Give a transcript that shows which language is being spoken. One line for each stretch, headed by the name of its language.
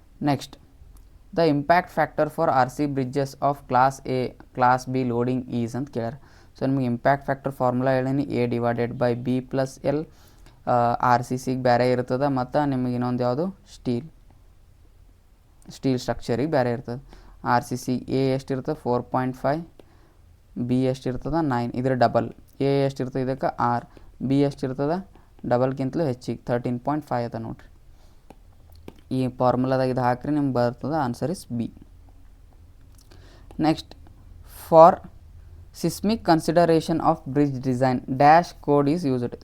English: next, the impact factor for RC bridges of class A, class B loading is
Kannada: ಅಂತ ಕೇಳ್ಯಾರ.
English: so
Kannada: ನಿಮಗೆ
English: impact factor formula
Kannada: ಹೇಳೀನಿ,
English: A/B + L.
Kannada: RCCಗೆ ಬೇರೆ ಇರ್ತದೆ, ಮತ್ತು ನಿಮಗೆ ಇನ್ನೊಂದು ಯಾವುದು ಸ್ಟೀಲ್ ಸ್ಟ್ರಕ್ಚರಿಗೆ ಬೇರೆ ಇರ್ತದೆ. RCC A ಎಷ್ಟಿರ್ತದೆ 4.5, B ಎಷ್ಟಿರ್ತದೆ 9. ಇದ್ರ ಡಬಲ್ A ಎಷ್ಟಿರ್ತದೆ ಇದಕ್ಕೆ 6, B ಎಷ್ಟಿರ್ತದೆ ಡಬಲ್ಗಿಂತಲೂ ಹೆಚ್ಚಿಗೆ 13.5 ಅದ ನೋಡಿರಿ. ಈ ಫಾರ್ಮುಲಾದಾಗ ಇದು ಹಾಕ್ರಿ ನಿಮ್ಗೆ ಬರ್ತದೆ,
English: Answer is B. Next, for seismic consideration of bridge design dash code is used.